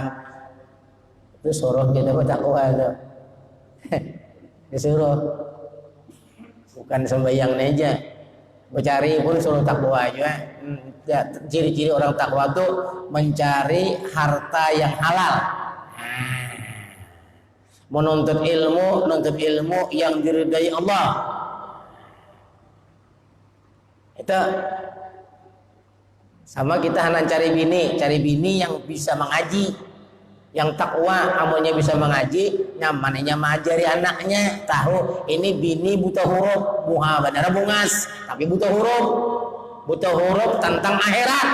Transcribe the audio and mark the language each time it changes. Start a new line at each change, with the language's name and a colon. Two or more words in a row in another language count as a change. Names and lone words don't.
Indonesian: Itu suruh kita bertakwa tuh. Disuruh, bukan sembahyang aja. Mencari pun suruh takwa juga. Ciri-ciri orang takwa tuh mencari harta yang halal. Menuntut ilmu yang diridai Allah. Itu sama kita hendak cari bini yang bisa mengaji, yang takwa, amalnya bisa mengaji, nyamannya mengajari anaknya, tahu ini bini buta huruf, muha bandara bungas, tapi buta huruf tentang akhirat.